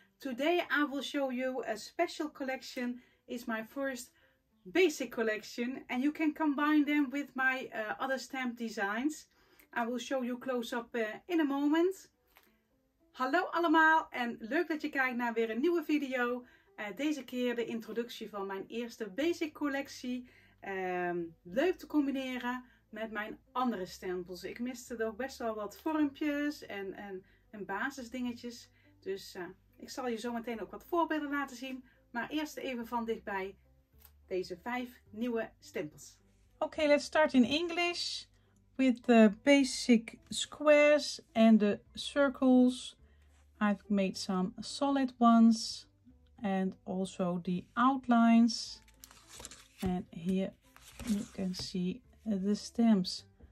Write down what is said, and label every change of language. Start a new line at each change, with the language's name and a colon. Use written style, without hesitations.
English: Today I will show you a special collection. It's my first basic collection and you can combine them with my other stamp designs. I will show you close up in a moment.
Dutch: Hallo allemaal en leuk dat je kijkt naar weer een nieuwe video. Deze keer de introductie van mijn eerste basic collectie. Leuk te combineren met mijn andere stempels. Ik miste er ook best wel wat vormpjes en basisdingetjes. Dus ik zal je zo meteen ook wat voorbeelden laten zien. Maar eerst even van dichtbij deze 5 nieuwe stempels.
English: Okay, let's start in English with the basic squares and the circles. I've made some solid ones and also the outlines. And here you can see the stamps.